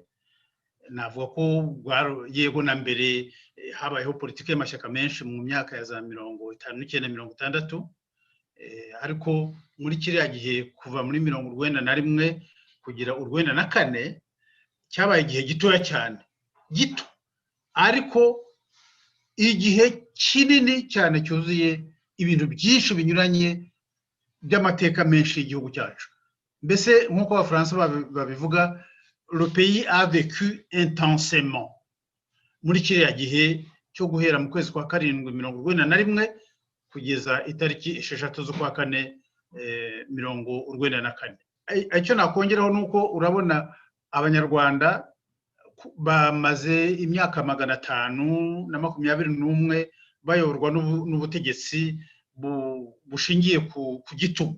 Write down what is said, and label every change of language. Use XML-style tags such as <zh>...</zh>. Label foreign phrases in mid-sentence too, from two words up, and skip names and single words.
<rw>Navuga ko yego na mbere habayeho politiki y'amashyaka menshi mu myaka ya za 59 60, ariko muri kiriya gihe kuva muri 1991 kugira 1994 cyabaye igihe gitoya cyane, gito ariko igihe kinini cyane cyuzuye ibintu byinshi binyuranye by'amateka menshi y'igihugu cyacu. Mbese nk'uko abafaransa babivuga,</rw> <fr>le pays a vécu intensément.</fr> <rw>Muri kiriya gihe cyo guhera mu kwezi kwa 7/1991 kugeza itariki 6 z'ukwa 4 1994. Icyo nakongeraho nuko urabona abanyarwanda bamaze imyaka 521 bayoborwa n'ubutegetsi bushingiye ku gitugu.</rw>